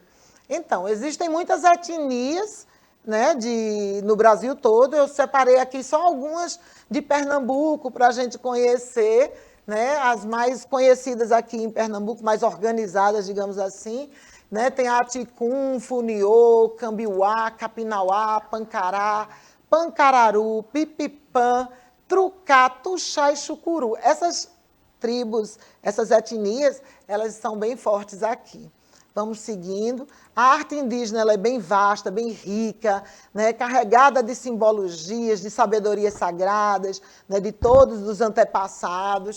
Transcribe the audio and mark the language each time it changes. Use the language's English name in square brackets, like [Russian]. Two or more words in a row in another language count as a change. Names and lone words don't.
[Portuguese] Então, existem muitas etnias, né, no Brasil todo. Eu separei aqui só algumas de Pernambuco para a gente conhecer, né, as mais conhecidas aqui em Pernambuco, mais organizadas, digamos assim. Né, tem a Ticum, Funiô, Cambiuá, Capinauá, Pancará, Pancararu, Pipipã, Trucá, Tuxá e Chucuru. Essas tribos, essas etnias, elas são bem fortes aqui. Vamos seguindo. A arte indígena ela é bem vasta, bem rica, né, carregada de simbologias, de sabedorias sagradas, né, de todos os antepassados.